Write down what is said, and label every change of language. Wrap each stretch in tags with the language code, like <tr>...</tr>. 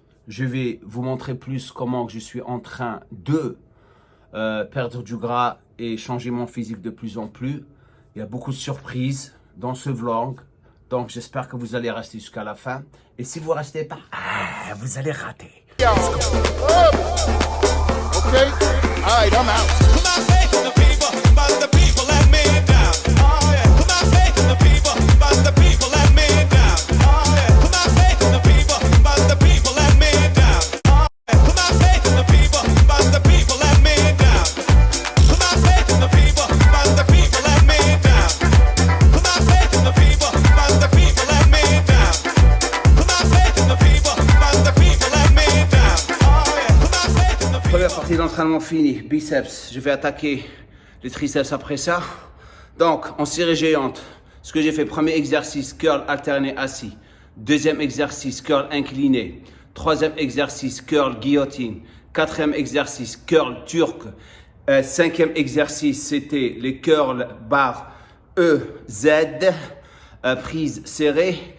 <fr>Je vais vous montrer plus comment je suis en train de perdre du gras et changer mon physique de plus en plus. Il y a beaucoup de surprises dans ce vlog. Donc, j'espère que vous allez rester jusqu'à la fin. Et si vous ne restez pas, vous allez rater.</fr> <en>Okay. All right, I'm out. Put my faith in the people, but the people let me down. Oh yeah. Put my faith in the people, but the people let me down. Oh yeah. Put my faith in the people, but the people let me down. Oh yeah. Put my faith in the people, but the people let me down. Put my faith in the people, but the people let me down. Put my faith in the people, but the people let me down. Put my faith in the people, but the people let me down. Oh yeah. Put my faith in the people.</en> <fr>Première partie d'entraînement finie, biceps. Je vais attaquer les triceps après ça. Donc, en série géante, ce que j'ai fait, premier exercice, curl alterné assis. Deuxième exercice, curl incliné. Troisième exercice, curl guillotine. Quatrième exercice, curl turc. Cinquième exercice, c'était les curls barres EZ, prise serrée.</fr>